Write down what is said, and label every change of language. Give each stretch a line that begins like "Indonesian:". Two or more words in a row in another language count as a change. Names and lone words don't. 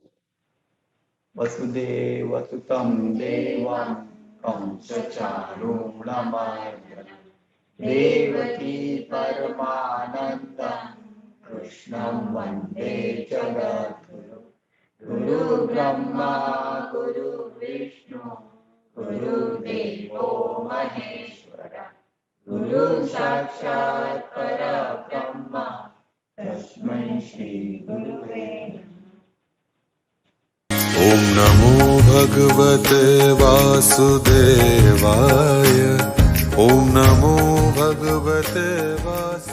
Sanskrit: वसुदेव सुतम देवम कंसचारूणमर्दनम देवकी परमानंदम कृष्णम वंदे जगद्गुरु. गुरु ब्रह्मा गुरु विष्णु गुरुदेवो महेश्वर गुरु साक्षात परब्रह्म तस्मै श्री गुरुवे नमः. ॐ नमो भगवते वासुदेवाय. ॐ नमो भगवते